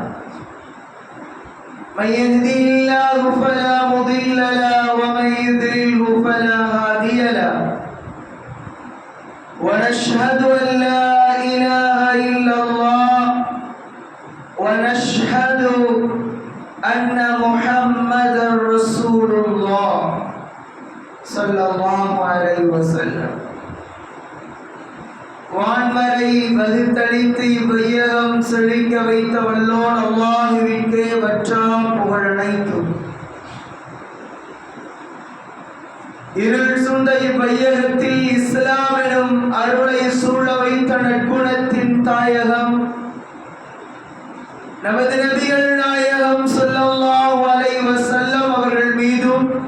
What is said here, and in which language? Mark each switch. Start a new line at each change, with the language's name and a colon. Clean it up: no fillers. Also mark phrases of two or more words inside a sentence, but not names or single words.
Arabic: من يهده الله فلا مضل له ومن يضلله فلا هادي له، ونشهد أن لا إله إلا الله ونشهد أن محمدا رسول الله صلى الله عليه وسلم.
Tamil: வான்மறை வகுத்தளித்து இவ்வையகம் செழிக்க வைத்த வல்லோன் அல்லாஹுவிற்கே வற்றாம் புகழனைத்தும். இருள் சூழ்ந்த இவ்வையகத்தில் இஸ்லாம் எனும் அருளை சூழ வைத்த நற்குணத்தின் தாயகம் நமது நபிகள் நாயகம்
Arabic: صلى الله عليه وسلم
Tamil: அவர்கள் மீதும்